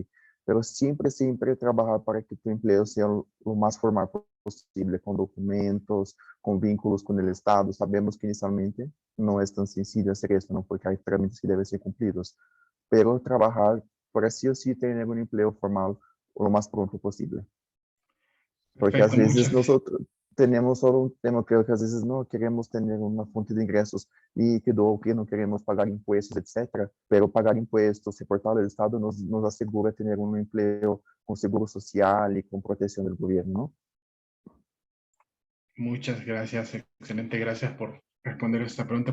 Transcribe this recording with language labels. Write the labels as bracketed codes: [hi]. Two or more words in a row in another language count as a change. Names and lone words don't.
[es] Pero siempre trabajar para que tu empleo sea lo más formal posible, con documentos, con vínculos con el Estado. Sabemos que inicialmente no es tan sencillo hacer esto, ¿no? Porque hay trámites que deben ser cumplidos. Pero trabajar para sí o sí tener un empleo formal lo más pronto posible. Porque Perfecto, [pt] às vezes [es] muchas. nosotros tenemos solo un tema, creo que [pt] às vezes [es] no queremos tener una fuente de ingresos líquido o que no queremos pagar impuestos, etcétera. Pero pagar impuestos, reportar al Estado nos asegura tener un empleo con seguro social y con protección del gobierno, ¿no? Muchas gracias, excelente, gracias por responder esta pregunta.